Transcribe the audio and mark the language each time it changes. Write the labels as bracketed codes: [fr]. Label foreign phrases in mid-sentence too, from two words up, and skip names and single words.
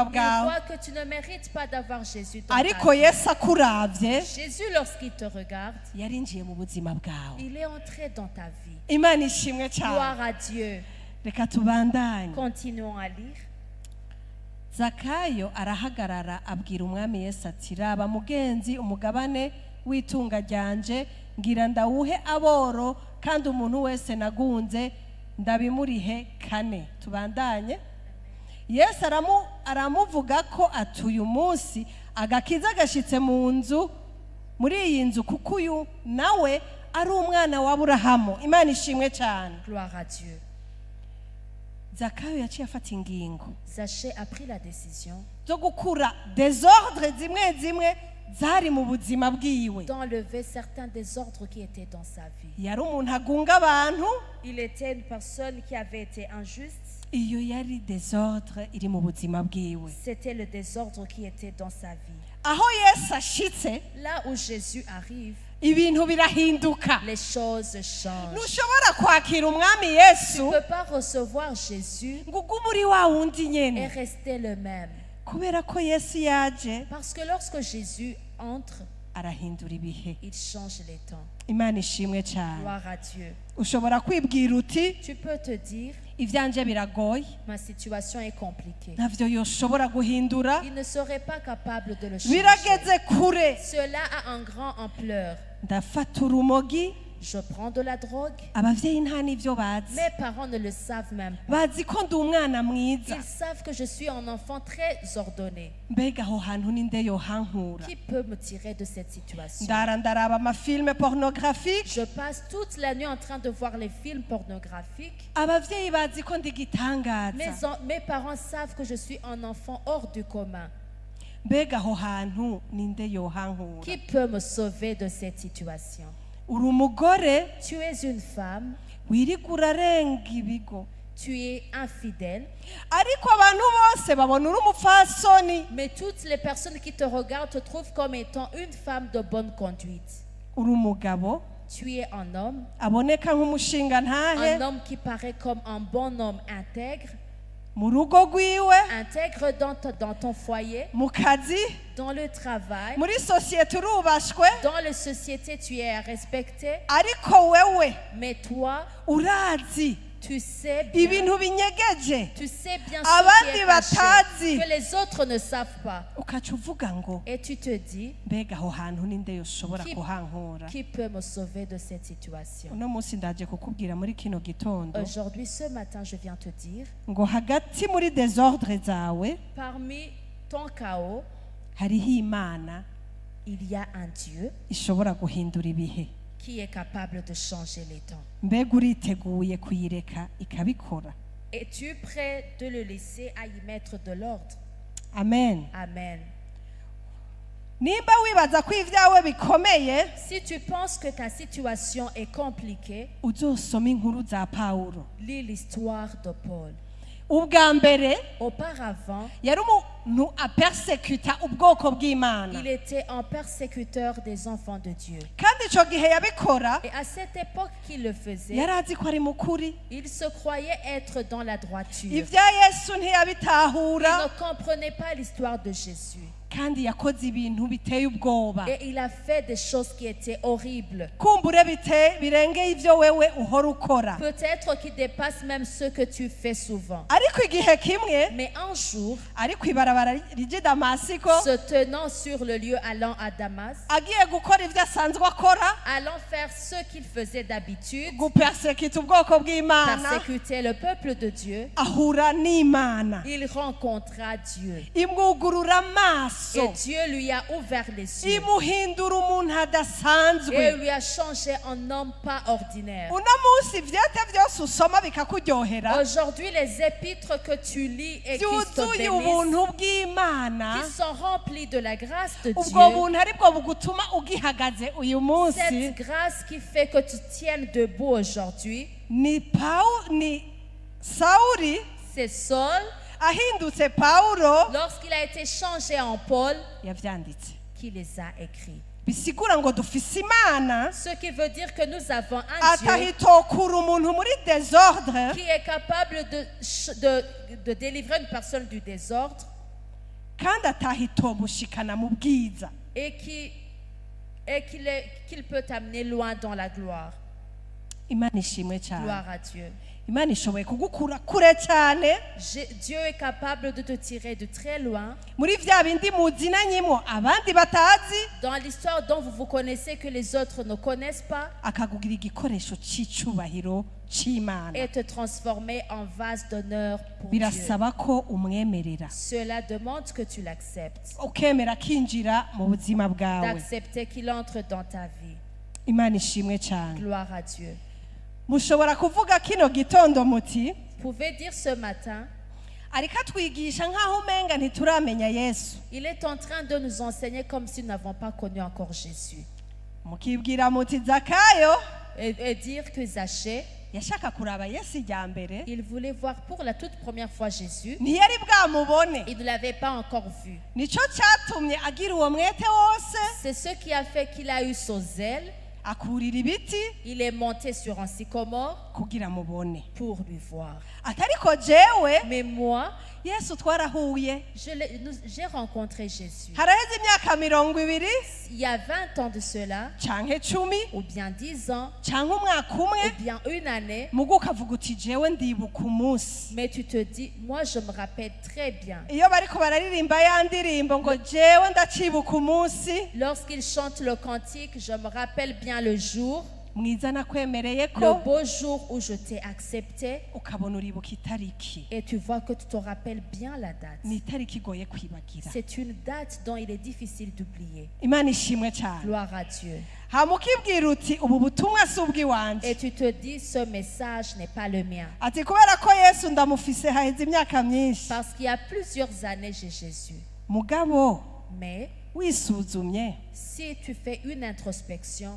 [fr] ils [rn] bwawe, [fr] voient que tu ne mérites pas d'avoir Jésus dans [rn] ariko [fr] ta vie. [rn] Yesu akuravye [fr] Jésus, lorsqu'il te regarde, [rn] yarinjiye mu buzima bwawe. [fr] il est entré dans ta vie. [rn] Imana ishimwe cyane. [fr] Gloire à Dieu. [rn] Reka tubandanye. [fr] Continuons à lire. [rn] Zakayo arahagarara abwira umwami Yesu ati, raba mugenzi, umugabane w'itunga ryanje ngira ndawuhe aboro, kandi umuntu wese nagunze ndabimurihe kane. Tubandanye. Yesu aramuvuga ko ati uyu munsi agakiza gashitse mu nzu, muri iyi nzu, kuko uyu nawe ari umwana wa Aburahamu. Imana ishimwe cyane. [fr] Gloire à Dieu. [rn] Zakayo yaciye afata ingingo [fr] Zachée a pris la décision [rn] zo gukura desordre zimwe zimwe zari mu buzima bwiwe. [fr] d'enlever certains désordres qui étaient dans sa vie. [rn] Yari umuntu agunga abantu, [fr] Il était une personne qui avait été injuste. [rn] iyo yari desordre iri mu buzima bwiwe. [fr] C'était le désordre qui était dans sa vie. [rn] Aho Yesu ashitse [fr] Là où Jésus arrive, [rn] ibintu birahinduka. [fr] les choses changent. [rn] Ntushobora kwakira umwami [fr] Tu Yesu ne peux pas recevoir Jésus [rn] ngo ugume uri wa wundi [fr] et [rn] nyene, [fr] rester le même. [rn] kubera ko Yesu yaje [fr] Parce que lorsque Jésus entre, [rn] arahindura ibihe. [fr] il change les temps. [rn] Imana ishimwe cyane. [fr] Gloire à Dieu. [rn] Ushobora kwibwira uti [fr] Tu peux te dire, [rn] ivyanje biragoye, [fr] ma situation est compliquée. [rn] ntavyo yoshobora guhindura, [fr] Il ne serait pas capable de le changer. [rn] birageze kure. [fr] Cela a un grand ampleur. [rn] Ndafata urumogi, [fr] Je prends de la drogue. [rn] abavyeyi nta n'ivyo bazi, [fr] Mes parents ne le savent même pas. [rn] bazi ko ndi umwana mwiza. [fr] Ils savent que je suis un enfant très ordonné. [rn] Mbega aho hantu ninde yohankura? [fr] Qui peut me tirer de cette situation? [rn] Ndaraba amafilme pornographique, [fr] Je passe toute la nuit en train de voir les films pornographiques. [rn] abavyeyi bazi ko ndi gitangaza. [fr] Mes parents savent que je suis un enfant hors du commun. [rn] mbega aho hantu ninde yohankura? [fr] Qui peut me sauver de cette situation? [rn] uri umugore [fr] Tu es une femme, [rn] wirirwa urarenga ibigo, [fr] tu es infidèle, [rn] ariko abantu bose babona uri umupfasoni. [fr] mais toutes les personnes qui te regardent te trouvent comme étant une femme de bonne conduite. [rn] uri umugabo [fr] Tu es un homme [rn] aboneka nk'umushinga ntahe [fr] un homme qui paraît comme un bon homme intègre, [rn] mu rugo rwiwe, [fr] intègre dans ton foyer, [rn] mu kazi, [fr] dans le travail, [rn] muri sosiyete urubashwe, [fr] dans la société tu es respecté, [rn] ariko wewe [fr] mais toi, [rn] urazi [fr] tu sais bien, [rn] ibintu binyegeje [fr] tu sais bien [rn] abandi [fr] ce qui est [rn] batazi, [fr] caché, que les autres ne savent pas. [rn] ukaca uvuga ngo [fr] Et tu te dis, [rn] mbega aho hantu ninde yoshobora [fr] Qui- [rn] kuhankura? [fr] qui peut me sauver de cette situation? [rn] uno munsi ndaje kukubwira muri kino gitondo [fr] Aujourd'hui, ce matin, je viens te dire, [rn] ngo hagati muri desordre zawe [fr] parmi ton chaos, [rn] hariho imana [fr] il y a un Dieu [rn] ishobora guhindura ibihe. [fr] qui est capable de changer les temps. [rn] mbega uriteguye kuyireka ikabikora? [fr] Es-tu prêt de le laisser à y mettre de l'ordre? [rn] amen. Amen. nimba wibaza ko ibyawe bikomeye, [fr] Si tu penses que ta situation est compliquée, [rn] uzosoma inkuru za Pawulo. [fr] lis l'histoire de Paul. [rn] ubwa mbere [fr] Auparavant, [rn] yari umuntu apersekuta ubwoko bw'imana, [fr] il était un persécuteur des enfants de Dieu. [rn] kandi icyo gihe yabikora [fr] Et à cette époque qu'il le faisait, [rn] yari azi ko ari mukuri. [fr] il se croyait être dans la droiture. [rn] ibya yesu [fr] Il [rn] ntiyabitahura, [fr] ne comprenait pas l'histoire de Jésus. [rn] kandi yakoze ibintu biteye ubwoba, [fr] Et il a fait des choses qui étaient horribles. [rn] kumbure birengeye ibyo wewe uhora ukora. [fr] Peut-être qui dépassent même ce que tu fais souvent. [rn] ariko igihe kimwe [fr] Mais un jour, [rn] ari ku ibarabara ry'i damasiko, [fr] se tenant sur le lieu allant à Damas, [rn] agiye gukora ibyo asanzwe akora, [fr] allant faire ce qu'il faisait d'habitude, [rn] gupersekita ubwoko bw'imana, [fr] persécuter le peuple de Dieu, [rn] ahura n'imana [fr] il rencontra Dieu. [rn] imwugurura amaso, [fr] Et Dieu lui a ouvert les yeux. [rn] imuhindura umuntu [fr] Et [rn] adasanzwe. [fr] lui a changé en homme pas ordinaire. [rn] uno munsi ivyete vyose usoma bikakuryohera, [fr] Aujourd'hui, les épîtres que tu lis et qui te [rn] byuzuye [fr] bénissent, [rn] ubuntu bw'imana, [fr] qui sont remplis de la grâce de [rn] ubwo [fr] Dieu, [rn] buntu aribwo bugutuma ugihagaze uyu munsi. [fr] cette grâce qui fait que tu tiennes debout aujourd'hui, [rn] ni Sawuli [fr] c'est Saul, [rn] ahindutse Pawulo [fr] lorsqu'il a été changé en Paul, [rn] yavyanditse, [fr] qui les a écrits. [rn] bisigura ngo dufise imana [fr] Ce qui veut dire que nous avons un Dieu [rn] atahitokura umuntu muri desordre, [fr] qui est capable de délivrer une personne du désordre [rn] kandi atahitomushikana mu bwiza. [fr] et qu'il peut t'amener loin dans la gloire. [rn] Imana ishimwe cyane. [fr] Gloire à Dieu. [rn] Imana ishoboye kugukura kure cyane [fr] Dieu est capable de te tirer de très loin [rn] muri vya bindi muzinanyemo abandi batazi, [fr] dans l'histoire dont vous vous connaissez que les autres ne connaissent pas [rn] akakugira igikoresho c'icubahiro c'Imana. [fr] et te transformer en vase d'honneur pour Dieu. [rn] Birasaba ko umwemerera, [fr] Cela demande que tu l'acceptes, [rn] ukemera kinjira mu buzima bwawe. [fr] d'accepter qu'il entre dans ta vie. [rn] Imana ishimwe cyane. [fr] Gloire à Dieu. [rn] mushobora kuvuga kino gitondo muti, [fr] Vous pouvez dire ce matin, [rn] ariko atwigisha nk'aho umenga ntituramenya Yesu. [fr] il est en train de nous enseigner comme si nous n'avons pas connu encore Jésus. [rn] mukibwira muti Zakayo [fr] Et dire que Zachée, [rn] yashaka kuraba Yesu ijya mbere, [fr] il voulait voir pour la toute première fois Jésus. [rn] ntiyari bwamubone. [fr] Il ne l'avait pas encore vu. [rn] Nico cyatumye agira uwo mwete wose, [fr] C'est ce qui a fait qu'il a eu son zèle. [rn] akurira ibiti [fr] Il est monté sur un sycomore [rn] kugira mubone. [fr] pour lui voir. [rn] atariko jewe [fr] Mais moi, [rn] Yesu twarahuye, [fr] j'ai rencontré Jésus. [rn] haraheze imyaka 20 [fr] Il y a 20 ans de cela, [rn] canke 10 [fr] ou bien 10 ans, [rn] canke umwaka [fr] ou [rn] umwe, [fr] bien une année, [rn] mugu ukavuga uti jewe ndibuka umunsi [fr] mais tu te dis, moi je me rappelle très bien. [rn] iyo bariko bararirimba ya ndirimbo ngo jewe ndacibuka umunsi [fr] Lorsqu'il chante le cantique, je me rappelle bien le jour, [rn] mwiza nakwemereye [fr] le [rn] ko, [fr] beau jour où je t'ai accepté, [rn] ukabona uribuka itariki. [fr] et tu vois que tu te rappelles bien la date. [rn] ni itariki igoye kwibagira. [fr] C'est une date dont il est difficile d'oublier. [rn] Imana ishimwe cyane. [fr] Gloire à Dieu. [rn] hama ukibwira uti ubu butumwa si ubw'iwanje, [fr] Et tu te dis, ce message n'est pas le mien. [rn] ati kubera ko Yesu ndamufise haheze imyaka myinshi, [fr] Parce qu'il y a plusieurs années, j'ai Jésus. [rn] mugabo [fr] Mais [rn] wisuzumye [fr] si tu fais une introspection,